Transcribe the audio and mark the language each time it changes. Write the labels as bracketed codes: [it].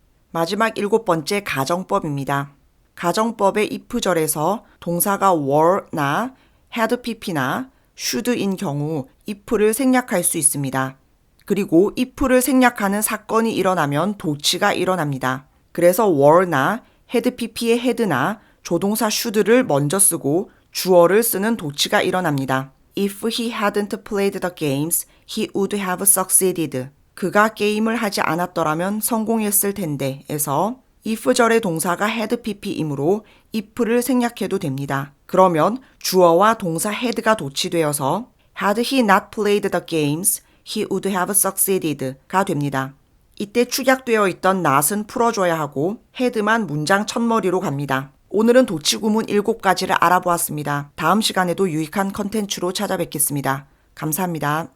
[ko] 마지막 일곱 번째 가정법입니다. 가정법의 if절에서 동사가 were나 had pp나 should인 경우 if를 생략할 수 있습니다. 그리고 if를 생략하는 사건이 일어나면 도치가 일어납니다. 그래서 were나 had pp의 had나 조동사 should를 먼저 쓰고 주어를 쓰는 도치가 일어납니다. [en] If he hadn't played the games, he would have succeeded. [ko] 그가 게임을 하지 않았더라면 성공했을 텐데 에서 if절의 동사가 had pp이므로 if를 생략해도 됩니다. 그러면 주어와 동사 had가 도치되어서 [en] had he not played the games, he would have succeeded [ko] 가 됩니다. 이때 축약되어 있던 not은 풀어줘야 하고 had만 문장 첫머리로 갑니다. 오늘은 도치구문 7가지를 알아보았습니다. 다음 시간에도 유익한 컨텐츠로 찾아뵙겠습니다. 감사합니다.